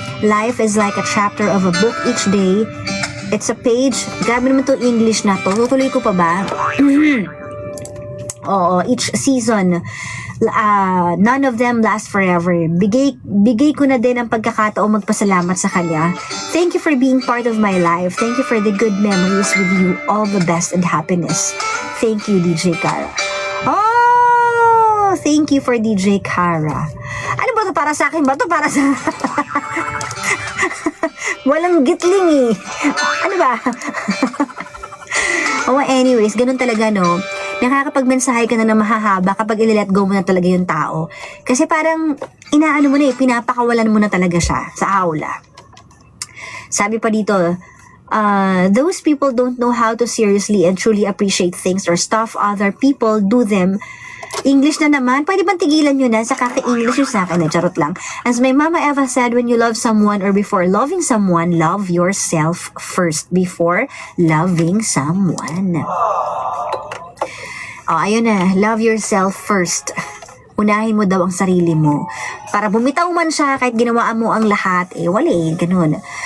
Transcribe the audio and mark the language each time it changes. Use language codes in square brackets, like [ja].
[en] Life is like a chapter of a book each day. It's a page. [tl] Grabe naman to English na to. Tutuloy ko pa ba? [en] Oo, each season. None of them last forever. [tl] Bigay ko na din ang pagkakataong magpasalamat sa kanya. [en] Thank you for being part of my life. Thank you for the good memories with you. All the best and happiness. Thank you, DJ Kara. [tl] Oh, thank you for DJ Kara. Ano ba to? Para sa akin ba to? Para sa... Walang gitling Ano ba? Anyways, ganun talaga, no? Nakakapagmensahe ka na ng mahahaba kapag i-let go mo na talaga yung tao. Kasi parang, pinapakawalan mo na talaga siya sa aula. Sabi pa dito, [en] those people don't know how to seriously and truly appreciate things or stuff other people do them. [tl] English na naman. Pwede bang tigilan nyo na sa kaka-English yung sa akin? Charot lang. [en] As my mama Eva said, when you love someone or before loving someone, love yourself first before loving someone. [tl] Oh, ayun na. [en] Love yourself first. [tl] Unahin mo daw ang sarili mo. Para bumitaw man siya, kahit ginawaan mo ang lahat, wala ganun.